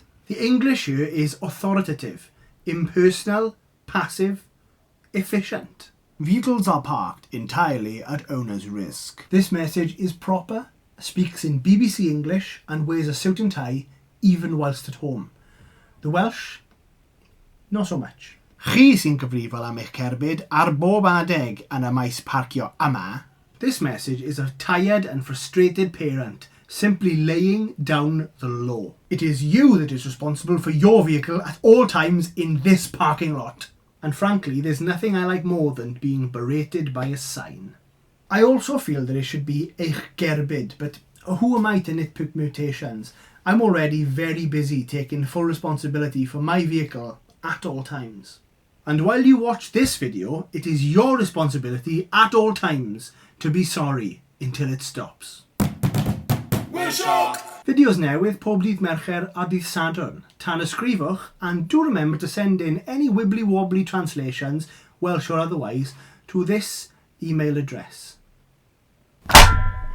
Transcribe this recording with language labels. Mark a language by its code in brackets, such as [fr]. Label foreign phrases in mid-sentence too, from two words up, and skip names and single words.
[en] The English here is authoritative, impersonal, passive, efficient. Vehicles are parked entirely at owner's risk. This message is proper, speaks in BBC English and wears a suit and tie even whilst at home. The Welsh, not so much. [cy] Chi sy'n gyfrifol am eich cerbyd ar bob adeg yn y maes parcio yma. [en] This message is a tired and frustrated parent simply laying down the law. It is you that is responsible for your vehicle at all times in this parking lot. And frankly, there's nothing I like more than being berated by a sign. I also feel that it should be [cy] eich gerbyd, [en] but who am I to nitpick mutations? I'm already very busy taking full responsibility for my vehicle at all times. And while you watch this video, it is your responsibility at all times to be sorry until it stops. [cy] Videos newydd pob dydd Mercher a dydd Sadwrn. Tan ysgrifwch, [en] and do remember to send in any wibbly-wobbly translations, Welsh or otherwise, to this email address.